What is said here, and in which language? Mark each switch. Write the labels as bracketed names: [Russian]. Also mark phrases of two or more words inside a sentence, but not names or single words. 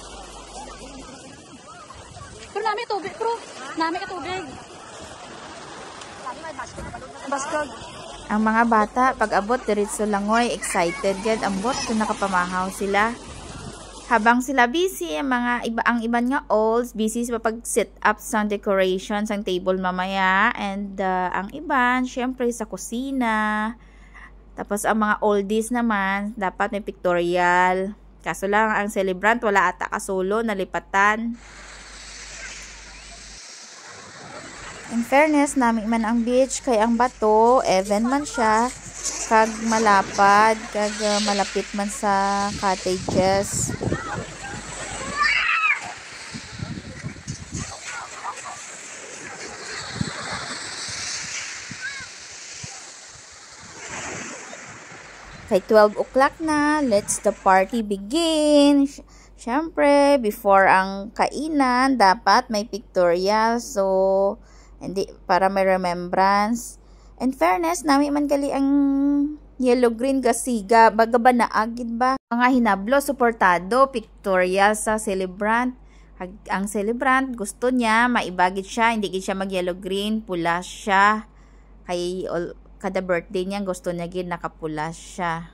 [Hiligaynon] Pero nami tubig, bro. Nami ka tubig. Baskog. Ang mga bata pag abot diretso langoy, excited gid ambot kung nakapamahaw sila. Habang sila busy, ang iban nga olds, busy sa pag-set up sa decorations, ang table mamaya. And ang iban, syempre sa kusina. [Filipino] Tapos ang mga oldies naman, dapat may pictorial. [Hiligaynon] Kaso lang, ang celebrant, wala ata kasolo, nalipatan. [English] In fairness, [Hiligaynon] namin man ang beach, kay ang bato, even man siya, kag malapad, kag malapit man sa cottages. Kay 12 o'clock na, [English] let's the party begin. [Filipino] Syempre, before ang kainan, dapat may pictorial. So, hindi, para may remembrance. [English] In fairness, [Hiligaynon] nami man gali ang yellow green gasiga baga ba naagid ba mga hinablo suportado pictorial sa celebrant. Ang celebrant gusto niya maibagit siya, hindi gid siya mag yellow green, pula siya kay kada birthday niya gusto niya gid nakapula siya.